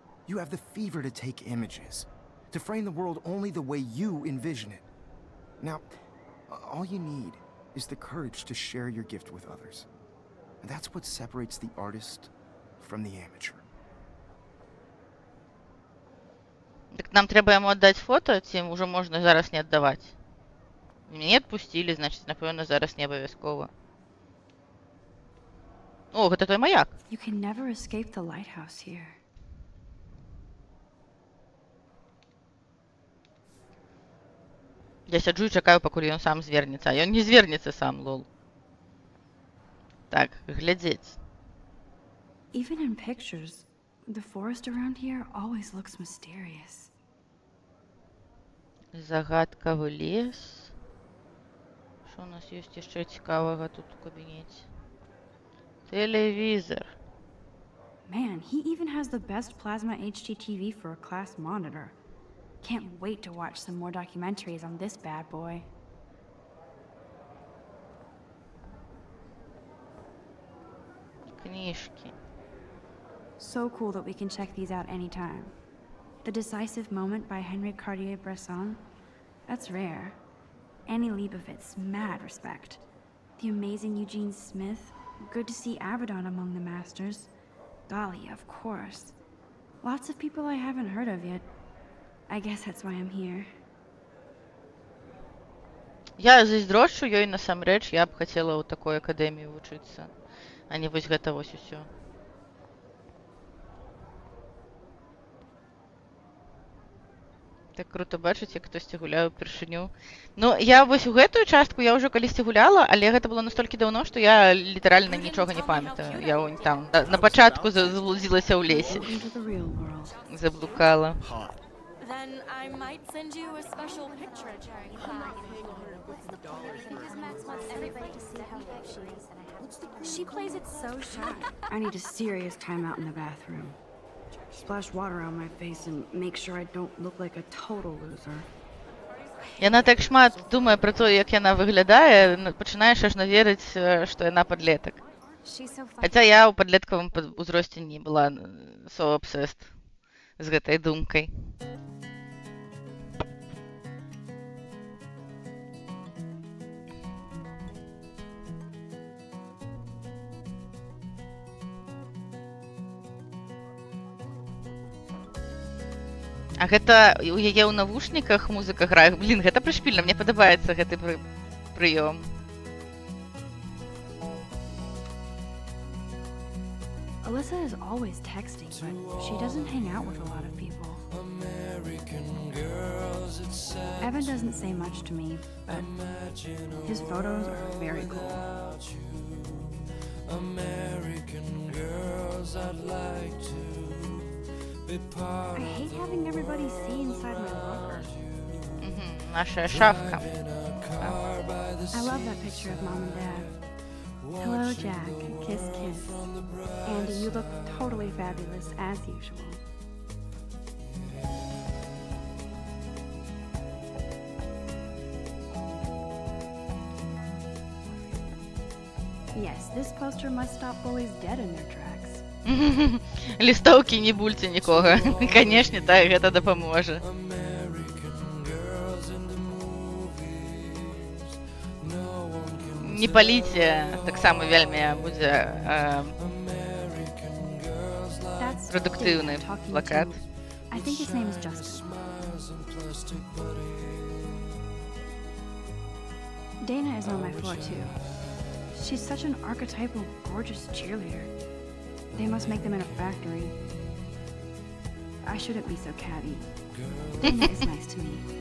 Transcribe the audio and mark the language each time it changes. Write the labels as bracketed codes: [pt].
[en] You have the fever to take images, to frame the world only the way you envision it. Now, all you need is the courage to share your gift with others. And that's what separates the artist from the amateur. [be] Так нам трэба яму аддаць фота, ці ўжо можна зараз не аддаваць? Мяне адпусцілі, значыць, напэўна, зараз не абавязкова. О, гэта той маяк. [en] You can never escape the lighthouse here. [be] Я сяджу і чакаю, пакуль ён сам звернецца. А ён не звернецца сам, лол. Так, глядзець. [en] Even in pictures, the forest around here always looks mysterious. [be] Загадкавы лес. Што у нас ёсць яшчэ цікавага тут у кабінеце? Тэлевізор. [en] Man, he even has the best plasma HDTV for a class monitor. Can't wait to watch some more documentaries on this bad boy. [ru] Книжки. [en] So cool that we can check these out anytime. The Decisive Moment by Henry Cartier-Bresson? That's rare. Annie Leibovitz, mad respect. The amazing Eugene Smith, good to see Abaddon among the masters. Dali, of course. Lots of people I haven't heard of yet. I guess that's why I'm here. [be] Я зайздрошчу ёй насамрэч, я б хацела ў такой акадэміі вучыцца, а не вось гэта вось усё. Так круто бачыць, як хтосьці гуляе ўпершыню. Ну, я вось у гэтую частку я ўжо калісьці гуляла, але гэта было настолькі даўно, што я літаральна нічога не памятаю. Я там на пачатку заблудзілася ў лесе. Заблукала. [en] Then I might send you a special picture during class. Because Max wants everybody to see how good she is. She plays it so shy. I need a serious timeout in the bathroom. Splash water on my face and make sure I don't look like a total loser. [be] Яна так шмат думае пра тое, як яна выглядае, пачынаеш аж наверыць, што яна падлетак. [en] She's so funny. [be] Хаця я ў падлеткавым узросце не была [en] so obsessed [be] з гэтай думкай. А гэта у яе ў навушніках музыка грае. Блін, гэта прышпільна, мне падабаецца гэты прыём. [en] Alyssa is always texting, but she doesn't hang out with a lot of people. Evan doesn't say much to me, but his photos are very cool. I hate having everybody see inside my locker. [be] Наша шафка. [en] I love that picture of Mom and Dad. Hello, Jack. Kiss, kiss. Andy, you look totally fabulous, as usual. Yes, this poster must stop bullies dead in their tracks. [be] Лістоўкі не бульце нікога. Канешне, так, гэта дапаможа. Не паліце, таксама вельмі будзе [en] That's [be] продуктыўны [en] Dana talking [be] плакат. [en] to- I think his name is Justin. Dana is on my floor too. She's such an archetypal, gorgeous cheerleader. They must make them in a factory. I shouldn't be so catty. Dana is nice to me.